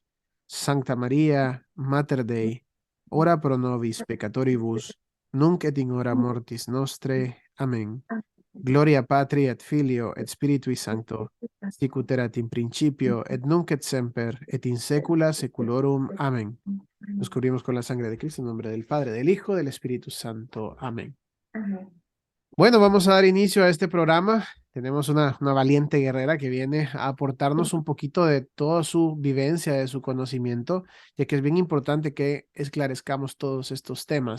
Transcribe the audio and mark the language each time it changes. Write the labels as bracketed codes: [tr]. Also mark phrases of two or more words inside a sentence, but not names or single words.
[la] Sancta Maria, Mater Dei, ora pro nobis peccatoribus, nunc et in hora mortis nostre. Amen. Gloria Patri et Filio et Spiritui Sancto, sicut erat in principio et nunc et semper et in saecula saeculorum. Amen. [es] Nos cubrimos con la sangre de Cristo en nombre del Padre, del Hijo, del Espíritu Santo. Amén. Bueno, vamos a dar inicio a este programa. Tenemos una valiente guerrera que viene a aportarnos un poquito de toda su vivencia, de su conocimiento, ya que es bien importante que esclarezcamos todos estos temas.